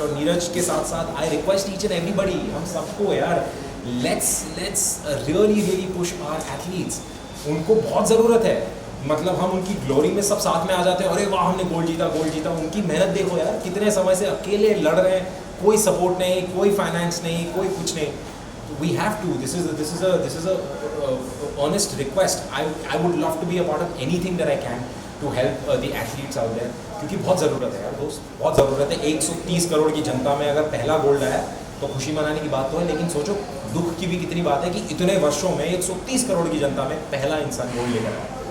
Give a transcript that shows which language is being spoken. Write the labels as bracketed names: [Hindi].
[Hindi] और नीरज के साथ साथ [English] I request each and everybody, [Hindi] हम सबको यार [English] Let's really push our athletes. [Hindi] उनको बहुत ज़रूरत है, मतलब हम उनकी ग्लोरी में सब साथ में आ जाते हैं, अरे वाह हमने गोल्ड जीता। उनकी मेहनत देखो यार, कितने समय से अकेले लड़ रहे हैं, कोई सपोर्ट नहीं, कोई फाइनेंस नहीं, कोई कुछ नहीं। [English] We have to. This is a honest request. I would love to be a part of anything that I can to help the athletes out there, [Hindi] क्योंकि बहुत ज़रूरत है यार दोस्त, बहुत ज़रूरत है। 130 करोड़ की जनता में अगर पहला गोल्ड आया तो खुशी मनाने की बात तो है, लेकिन सोचो दुख की भी कितनी बात है कि इतने वर्षों में 130 करोड़ की जनता में पहला इंसान गोल्ड लेकर आया।